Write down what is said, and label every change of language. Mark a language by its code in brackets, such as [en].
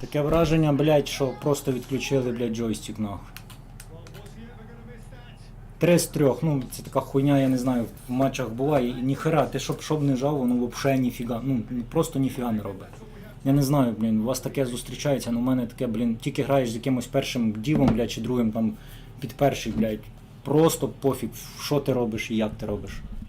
[uk] Таке враження, блядь, що просто відключили, блядь, джойстик, нахуй. [en] Well, was he ever going to miss that? [uk] 3 з 3, ну це така хуйня, я не знаю, в матчах буває, і ніхера, ти щоб не жав, воно взагалі ніфіга, ну просто ніфіга не робить. Я не знаю, блін, у вас таке зустрічається, але у мене таке, блін, тільки граєш з якимось першим дівом, блядь, чи другим там під перший, блядь, просто пофіг, що ти робиш і як ти робиш.